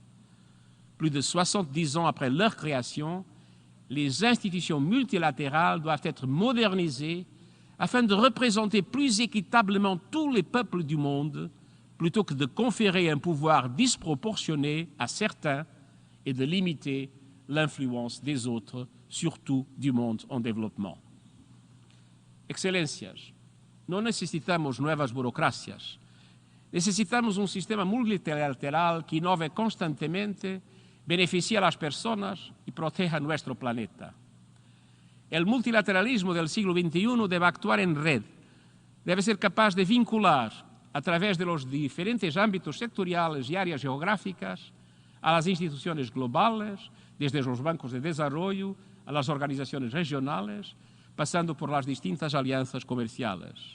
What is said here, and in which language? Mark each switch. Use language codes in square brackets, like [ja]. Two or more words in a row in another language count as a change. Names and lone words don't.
[fr] Plus de 70 ans après leur création, les institutions multilatérales doivent être modernisées afin de représenter plus équitablement tous les peuples du monde, plutôt que de conférer un pouvoir disproportionné à certains et de limiter l'influence des autres, surtout du monde en développement. [pt] Excelências, não necessitamos novas burocracias. [es] Necesitamos sistema multilateral que inove constantemente, beneficie a las personas y proteja nuestro planeta. El multilateralismo del siglo XXI debe actuar en red, debe ser capaz de vincular, a través de los diferentes ámbitos sectoriales y áreas geográficas, a las instituciones globales, desde los bancos de desarrollo a las organizaciones regionales, pasando por las distintas alianzas comerciales.